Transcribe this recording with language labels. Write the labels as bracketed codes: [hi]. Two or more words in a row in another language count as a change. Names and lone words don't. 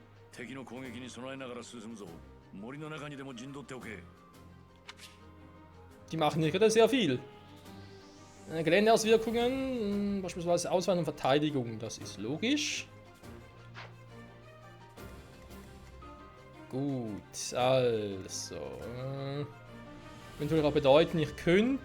[ja] 敵の攻撃に備えながら進むぞ。森の中にでも陣取っておけ。 [de] Die machen hier gerade sehr viel. Geländeauswirkungen, beispielsweise Auswahl und Verteidigung, das ist logisch. Gut, also. Würde auch bedeuten, ich könnte.